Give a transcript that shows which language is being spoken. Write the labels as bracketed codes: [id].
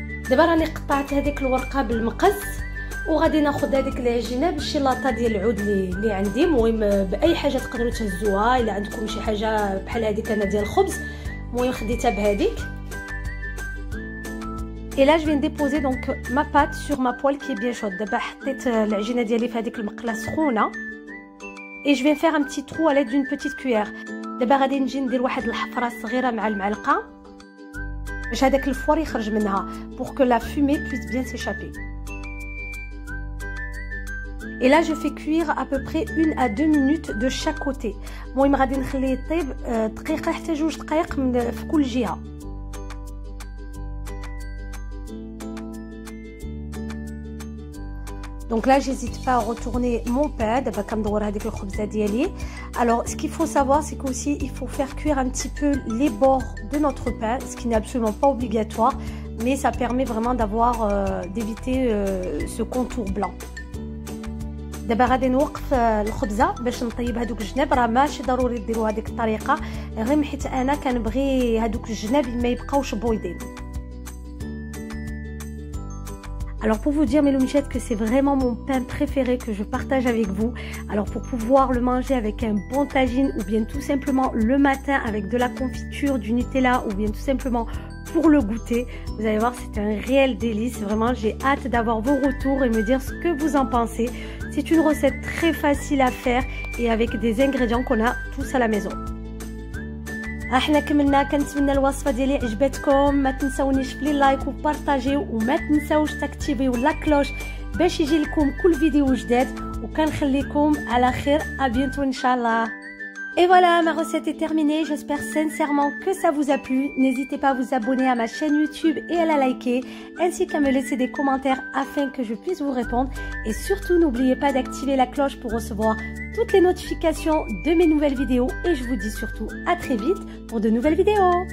[ar] دابا راني قطعت هذيك الورقه بالمقص وغادي ناخذ هذيك العجينه بالشيلاطه ديال العود اللي عندي. المهم باي حاجه تقدروا تهزوها، الا عندكم شي حاجه بحال هذيك انا ديال الخبز. المهم خديتها بهذيك. [fr] Et là je viens déposer donc ma pâte sur ma poêle qui est bien chaude. [ar] دابا حطيت العجينه ديالي في هذيك المقله سخونه. [fr] Et je viens faire un petit trou à l'aide d'une petite cuillère. [ar] دابا غادي نجي ندير واحد الحفره صغيره مع المعلقه باش هذاك الفوار يخرج منها [fr] pour que la fumée puisse bien s'échapper. Et là je fais cuire à peu près 1 à 2 minutes de chaque côté. [ar] المهم غادي نخليه يطيب دقيقه حتى 2 دقائق في كل جهه. [fr] Donc là, j'hésite pas à retourner mon pain. [ar] دابا كندور هذيك الخبزه ديالي. [fr] Alors, ce qu'il faut savoir, c'est qu'aussi il faut faire cuire un petit peu les bords de notre pain, ce qui n'est absolument pas obligatoire, mais ça permet vraiment d'avoir d'éviter ce contour blanc. [ar] دابا غادي نوقف الخبزه باش نطيب هذوك الجناب. راه ماشي ضروري ديروا هذيك الطريقه، غير حيت انا كنبغي هذوك الجناب ما يبقاوش بويضين. [fr] Alors pour vous dire mes loumichettes que c'est vraiment mon pain préféré que je partage avec vous. Alors pour pouvoir le manger avec un bon tagine ou bien tout simplement le matin avec de la confiture, du Nutella ou bien tout simplement pour le goûter, vous allez voir c'est un réel délice. Vraiment j'ai hâte d'avoir vos retours et me dire ce que vous en pensez. C'est une recette très facile à faire et avec des ingrédients qu'on a tous à la maison. [ar] احنا كملنا. كنتمنى الوصفه ديالي عجبتكم. ما تنساونيش في لايك وبارطاجيو وما تنساوش تاكتيفيو لا كلوش باش يجي لكم كل فيديو جديد. وكنخليكم على خير. [fr] à bientôt inchallah. Et voilà, ma recette est terminée. J'espère sincèrement que ça vous a plu. N'hésitez pas à vous abonner à ma chaîne YouTube et à la liker, ainsi qu'à me laisser des commentaires afin que je puisse vous répondre. Et surtout, n'oubliez pas d'activer la cloche pour recevoir toutes les notifications de mes nouvelles vidéos. Et je vous dis surtout à très vite pour de nouvelles vidéos.